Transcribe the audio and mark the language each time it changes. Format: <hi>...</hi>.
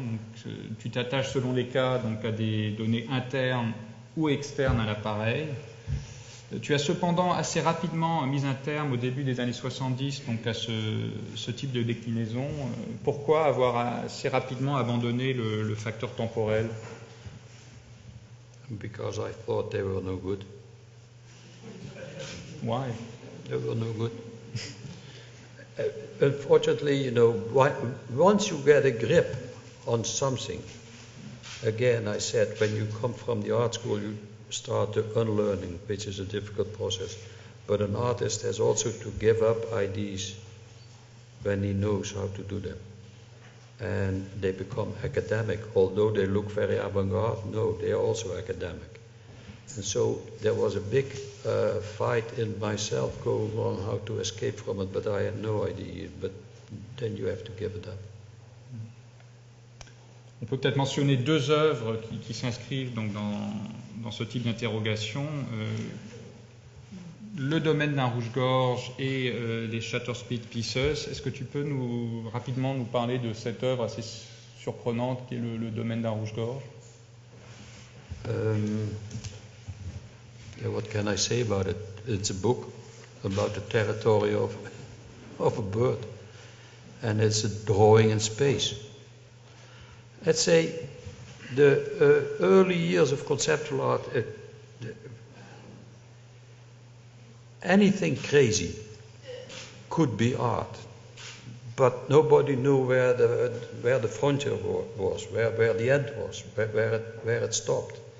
<fr>Donc, tu t'attaches selon les cas donc, à des données internes ou externes à l'appareil. Tu as cependant assez rapidement mis un terme au début des années 70 donc, à ce type de déclinaison. Pourquoi avoir assez rapidement abandonné le facteur temporel?</fr> <en>Because I thought they were no good. Why? They were no good. Unfortunately, you know, once you get a grip on something, again, I said, when you come from the art school, you start the unlearning, which is a difficult process. But an artist has also to give up ideas when he knows how to do them. And they become academic, although they look very avant-garde. No, they are also academic. And so there was a big fight in myself going on how to escape from it, but I had no idea. But then you have to give it up.</en> <fr>On peut peut-être mentionner deux œuvres qui s'inscrivent donc dans ce type d'interrogation. Le domaine d'un rouge-gorge et les Shutter Speed Pieces. Est-ce que tu peux rapidement nous parler de cette œuvre assez surprenante qui est le domaine d'un rouge-gorge?</fr> <en>What can I say about it? It's a book about the territory of a bird, and it's a drawing in space. Let's say the early years of conceptual art, anything crazy could be art, but nobody knew where the frontier was, where the end was, where it stopped.</en>